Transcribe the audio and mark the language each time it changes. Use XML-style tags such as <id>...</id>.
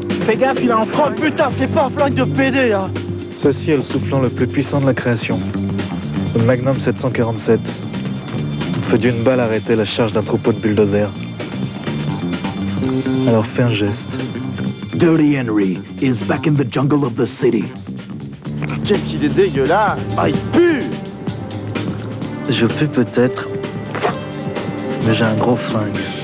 <fr>Fais gaffe, il a un front, putain, c'est pas un flingue de PD, là. Ceci est le soufflant le plus puissant de la création. Le Magnum 747. On peut d'une balle arrêter la charge d'un troupeau de bulldozers. Alors fais un geste.</fr> <en>Dirty Henry is back in the jungle of the city.</en> <fr>Qu'est-ce qu'il est dégueulasse ? Ah, il pue ! Je pue peut-être, mais j'ai un gros flingue.</fr>